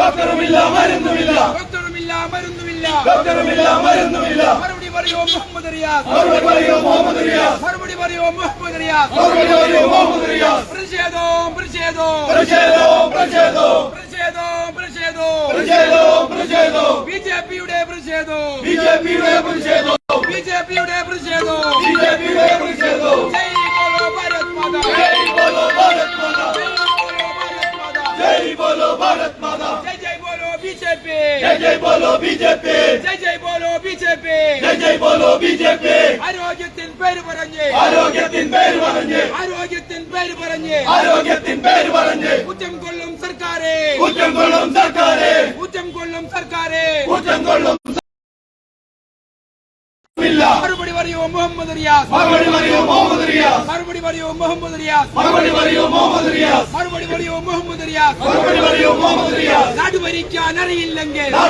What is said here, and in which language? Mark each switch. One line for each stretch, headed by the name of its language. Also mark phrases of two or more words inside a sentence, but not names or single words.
Malayalam: മറുപടി പറയോ മുഹമ്മദ് റിയാസ് ബിജെപിയുടെ പ്രതിഷേധം
Hindi: जय बोलो भारत माता जय बोलो भारत माता जय बोलो बीजेपी जय बोलो बीजेपी जय बोलो बीजेपी जय बोलो बीजेपी
Malayalam: ആരോഗ്യത്തിൻ പേര് പറഞ്ഞ് ഊറ്റം കൊള്ളും സർക്കാരെ മറുപടി പറയൂ മുഹമ്മദ് റിയാസ് നാട് ഭരിക്കാൻ അറിയില്ലെങ്കിൽ